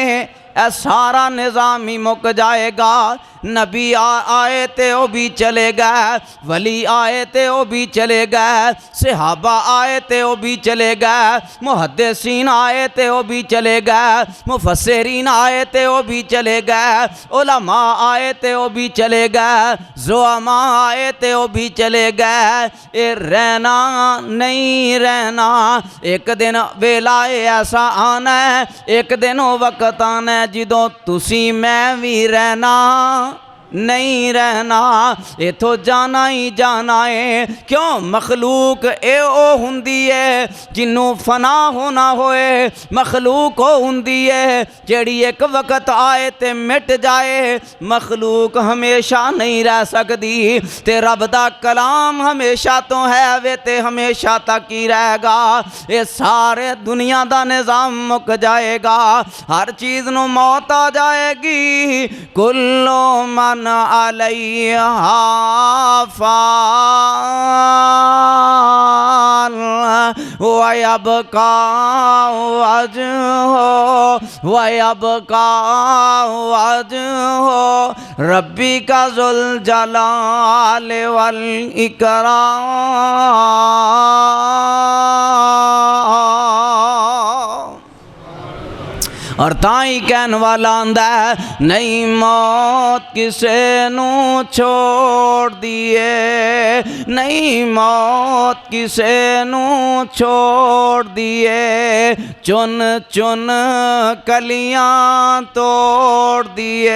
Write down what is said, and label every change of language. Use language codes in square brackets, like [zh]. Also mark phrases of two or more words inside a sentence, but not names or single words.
[pa] اے سارا نظام ہی مک جائے گا۔ نبی آئے تے او بھی چلے گئے، ولی آئے تے او بھی چلے گئے، صحابہ آئے تے او بھی چلے گئے، محدثین آئے تے او بھی چلے گئے، مفسرین آئے تے او بھی چلے گئے، علماء آئے تے او بھی چلے گئے، زعماء آئے تے او بھی چلے گئے. یہ رہنا نہیں رہنا، ایک دن ویلا ایسا آنا ہے، ایک دن او وقت آنا ہے جدوں تسی میں بھی رہنا نہیں رہنا، ایتھوں جانا ہی جانا ہے۔ کیوں? مخلوق اے او ہوندی ہے جنہوں فنا ہونا ہوئے، مخلوق او ہوندی ہے جیہڑی ایک وقت آئے تے مٹ جائے. مخلوق ہمیشہ نہیں رہ سکتی تے رب دا کلام ہمیشہ توں ہے وے تے ہمیشہ تک ہی رہے گا. یہ سارے دنیا دا نظام مک جائے گا، ہر چیز نوں موت آ جائے گی. [ar] كل من عليها فان ويبقى وجه ويبقى وجه ربك ذو الجلال والإكرام. [pa] اور تائیں کہن والا آندا ہے، نہیں موت کسے نوں چھوڑ دئیے، نہیں موت کسے نوں چھوڑ دئیے، چن چن کلیاں توڑ دئیے.